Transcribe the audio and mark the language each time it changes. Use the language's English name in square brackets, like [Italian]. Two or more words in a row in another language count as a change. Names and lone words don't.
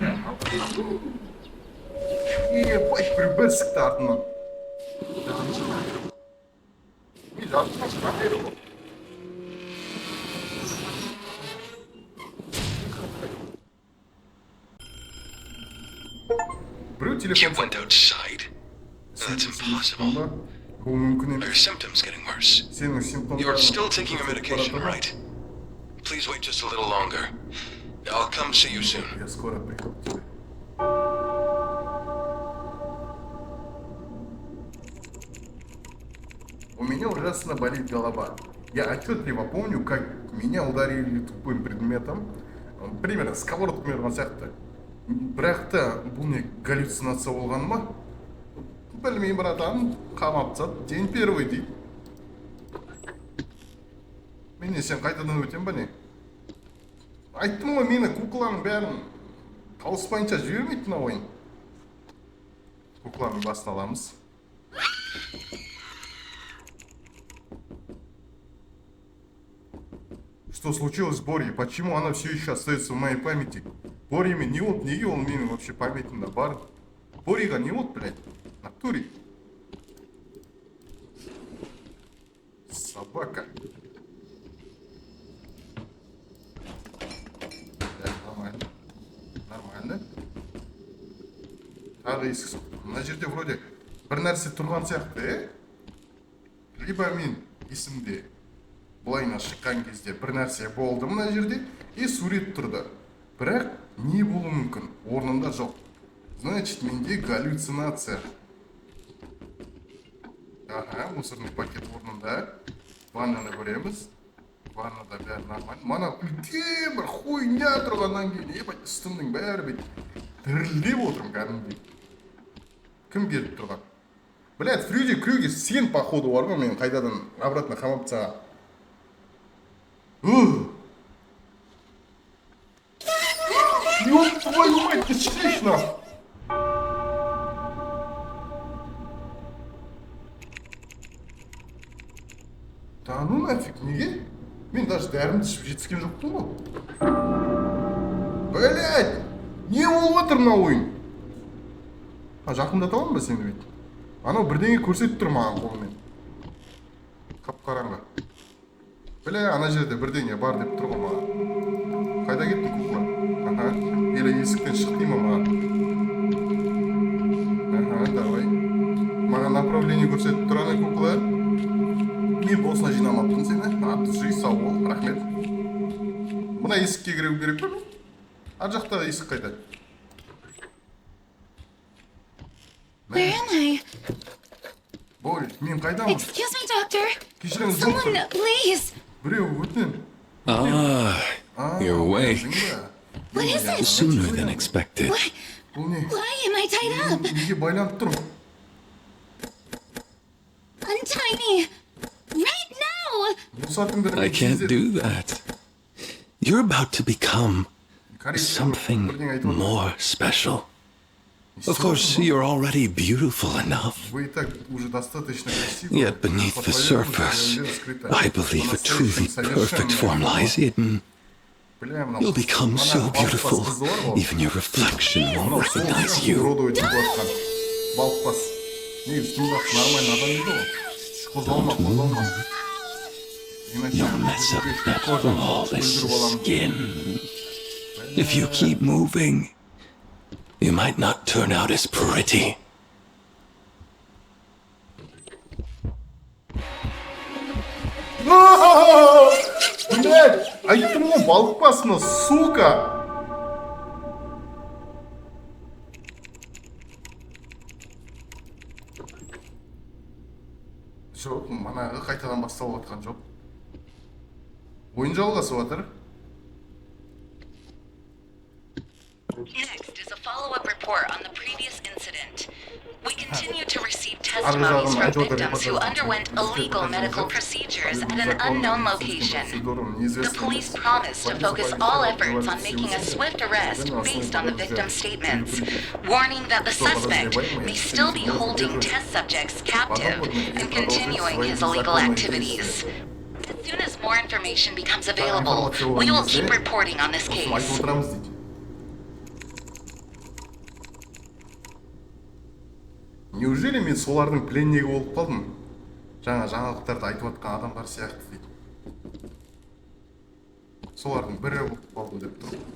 [Kazakh] Ебать, бір сікті артынан. Мен жатып шыға бері ғой. Біреу [English] You [Kazakh] телефон [English] went outside? That's impossible. [Kazakh] Бұл мүмкін [English] Are your [Kazakh] емес. [English] symptoms getting worse? [Kazakh] Сенің симптомдарың... [English] You're still taking your medication, right? Please wait just a little longer. I'll come see you soon. [Russian] Я скоро приду к тебе. У меня ужасно болит голова. Я отчетливо помню, как меня ударили тупым предметом. [Kazakh] Примерно сковородкамен ұрған сияқты. Бірақ та бұл не галлюцинация болған ма? Білмеймін, братан, қамап тастады. [Russian] День первый [Kazakh] дейді. Мен не, сен қайтадан өтем ба не? Айттым ғой, мені кукланың бәрін тауыспайынша жібермейді мына ойын. Кукланың басын аламыз. [Russian] Что случилось с Борей? Почему она все еще остается в моей памяти? [Kazakh] Борями не вот, неге он менің вообще памятімда бар. Борейға не [Russian] вот, блядь, в натуре. Собака. Да, нормально. Нормально. [Kazakh] Тағы есік соқты. Мына жерде вроде бір нәрсе тұрған сияқты, Либо мен есімде былайына шыққан кезде бір нәрсе болды мына жерде, и сурет тұрды. Бірақ не болуы мүмкін? Орнында жоқ. Значит, менде галлюцинация. Ага, [Russian] мусорный пакет [Kazakh] орнында. Ваннаны көреміз. Ваннада бәрі нормально. Мана үлкен бір хуйня тұрғаннан кейін, ебать, үстімнің бәрі бет дірілдеп отырмын кәдімгідей. Кім беріп тұрған? Блядь, Фредди Крюгер сен походу бар ғой, мен қайтадан обратно қамап тастаған. [Russian] Ёб твою мать, ты чтишь нахуй! Да ну нафиг, [Kazakh] неге? Мен даже дәрімді ішіп жетіскен жоқтым ғой. Блядь! Не болып отыр мына ойын? Жақындата аламын ба сені бейт? Анау бірдеңе көрсетіп тұр маған қолымен. Қап-қараңғы. Бля, ана жерде бірдеңе бар деп тұр ғой маған. Қайда кеттің кукла? Аха, или есіктен шық дейма маған. [Russian] Аха, давай. [Kazakh] Маған направление көрсетіп тұр ана кукла. Мен босына жинамаппын сені. Аты жи, сау бол, рахмет. Мына есікке кіреу керек пе? Ар жақтағы есік қайда? [English] Where am I? [Kazakh] Боря, мен қайдамын? [English] Excuse me, doctor. [Kazakh] Кешіріңіз, [English] Someone, [Kazakh] доктор. [English] please. [Kazakh] Біреу өтін. [English] You're awake. What is it? Sooner than expected. [Kazakh] Бұл не? [English] Why am I tied up? [Kazakh] Неге байланып тұрмын? [English] Untie me. Right now. [Kazakh] Босатыңдар. [English] I can't do that. You're about to become something more special. Of course, you're already beautiful enough. [Russian] Вы и так уже достаточно красивы. [English] Yet beneath the surface, I believe a truly perfect form lies hidden. You'll become so beautiful, even your reflection won't recognize you. [Kazakh] Балықпас. Негізі тыңдап, нормально адам еді ғой. Қозғалма, қозғалма. [English] You'll mess up that flawless skin. If you keep moving, you might not turn out as pretty. [Kazakh] Блядь, айттым ғой, балықпасына, сука! Жоқ, манағы қайтадан басталып жатқан жоқ. Ойын жалғасып жатыр. [English] Next is a follow-up report on the previous incident. We continue to receive testimonies from victims who underwent illegal medical procedures at an unknown location. The police promise to focus all efforts on making a swift arrest based on the victim's statements, warning that the suspect may still be holding test subjects captive and continuing his illegal activities. soon as more information becomes available, we will keep reporting on this [Kazakh] Осыны айтып [English] case. [Kazakh] отырамыз дейді. Неужели мен солардың пленнигі болып қалдым? Жаңа жаңалықтарды айтып отқан адамдар сияқты дейді. Солардың бірі болып қалдым деп тұр.